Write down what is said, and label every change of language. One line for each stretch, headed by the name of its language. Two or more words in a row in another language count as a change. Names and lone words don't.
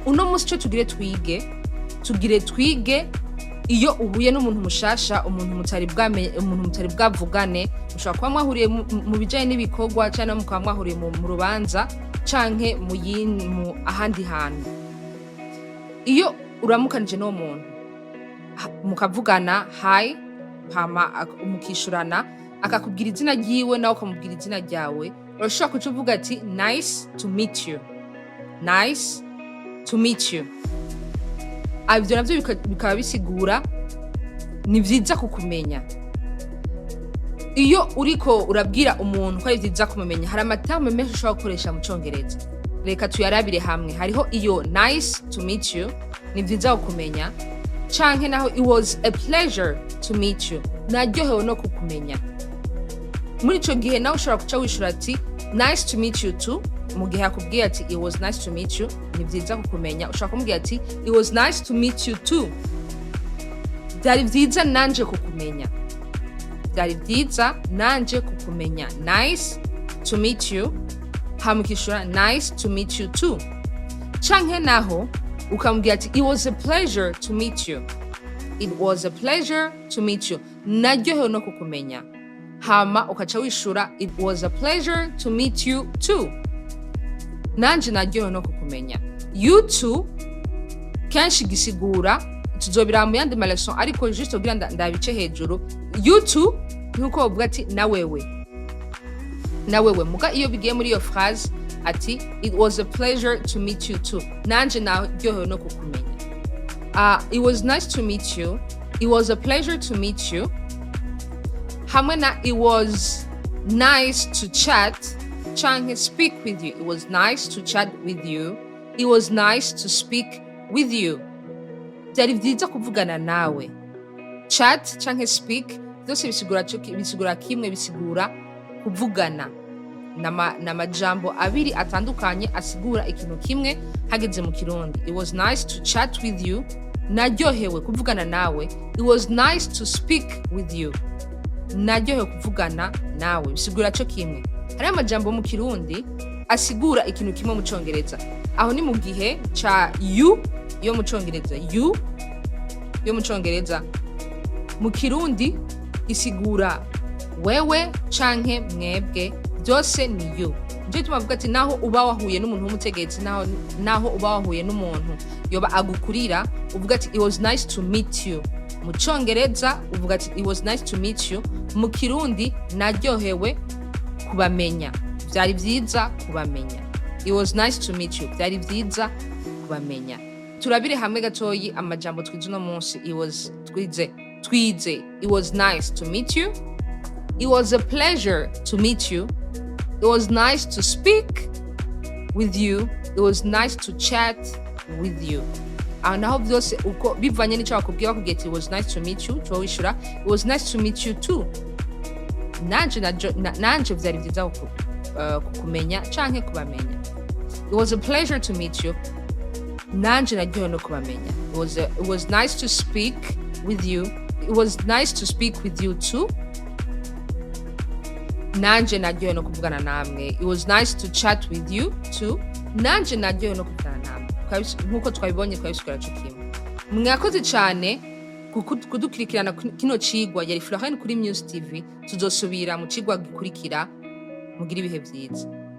Rundi: Uno musi cyo tugire twige iyo uhuye n'umuntu mushasha, umuntu mutari bwavugane, ushobora kuba mwahuriye mu bijanye n'ibikorwa cyane mukaba mwahuriye mu rubanza canke mu ahandi hantu. Iyo uramukanije no muntu mukavugana hi hama mukishurana akakubwira izina ryiwe nawe ukamubwira izina ryawe, urashobora kuvuga ati
English: nice to meet you, nice to meet you.
Rundi: Ivyo navyo bikaba bisigura ni vyiza kukumenya. Iyo uriko urabwira umuntu ko ari vyiza kumumenya, hari amaterme menshi ushobora gukoresha mu Congereza. Reka tuyarabire hamwe. Hariho iyo
English: nice to meet you,
Rundi: ni vyiza kukumenya. Canke naho
English: it was a pleasure to meet you,
Rundi: naryohewe no kukumenya. Muri ico gihe nawe ushobora kuca wishura ati
English: nice to meet you too.
Rundi: Mu gihe akubwiye ati
English: it was nice to meet you,
Rundi: ni vyiza kukumenya, ushobora kumubwira ati
English: it was nice to meet you too.
Rundi: Byari vyiza nanje kukumenya. Byari vyiza nanje kukumenya.
English: Nice to meet you. Hamukishura nice to meet you too.
Rundi: Canke naho ukamubwira ati
English: it was a pleasure to meet you. It was a pleasure to meet you.
Rundi: Naryohewe no kukumenya. Hama ukaca wishura
English: it was a pleasure to meet you too.
Rundi: Nanje naryohewe no kukumenya.
English: You too
Rundi: kenshi gisigura tuzobira mu yandi lesson ariko juste kugira ndabice hejuru.
English: You too
Rundi: nuko uvuga ati na wewe muga iyo bigiye muri iyo phrase ati
English: it was a pleasure to meet you too,
Rundi: nanje naryohewe no kukumenya.
English: It was nice to meet you, it was a pleasure to meet you.
Rundi: Hamwe na
English: it was nice to chat canke speak with you. It was nice to chat with you, it was nice to speak with you.
Rundi: Byari vyiza kuvugana nawe. Chat canke speak byose bisigura kimwe, bisigura kuvugana. Nama jambo abiri atandukanye asigura ikintu kimwe hageze mu Kirundi.
English: It was nice to chat with you,
Rundi: naryohewe kuvugana nawe.
English: It was nice to speak with you,
Rundi: naryohewe kuvugana nawe, bisigura cyo kimwe. Hari amajambo mu Kirundi asigura ikintu kimwe mu Congereza. Aho ni mu gihe cha you yo mu Congereza. You yo mu Congereza mu Kirundi isigura wewe canke mwebwe, byose ni you. Nje tumavuga ati naho uba wahuye n'umuntu w'umutegetsi, naho uba wahuye n'umuntu yoba agukurira, uvuga ati
English: it was nice to meet you.
Rundi: Mu Congereza uvuga ati
English: it was nice to meet you.
Rundi: Mu Kirundi naryohewe kubamenya. Byari vyiza kubamenya. It was nice to meet you. Byari vyiza kubamenya. Turabire hamwe gatoyi amajambo twize no munsi.
English: It was twize. It was nice to meet you. It was a pleasure to meet you. It was nice to speak with you. It was nice to chat with you.
Rundi: Naho byose uko bivanye n'ico bakubwiye bakubwiye
English: it was nice to meet you,
Rundi: cyo wishura
English: it was nice to meet you too.
Rundi: Nanje byari vyiza kukumenya canke kubamenya.
English: It was a pleasure to meet you.
Rundi: Nanje naryohewe no kubamenya.
English: It was nice to speak with you. It was nice to speak with you too.
Rundi: Nanje naryohewe no kuvugana namwe.
English: It was nice to chat with you too.
Rundi: Nanje naryohewe no kuvugana namwe. Nkuko twabibonye twabisigura cyo kimwe. Mwakoze cyane kudukurikirana kino cigwa. Yari Florine kuri Muse TV. Tuzosubira mu cigwa gikurikira. Mugira ibihe vyiza.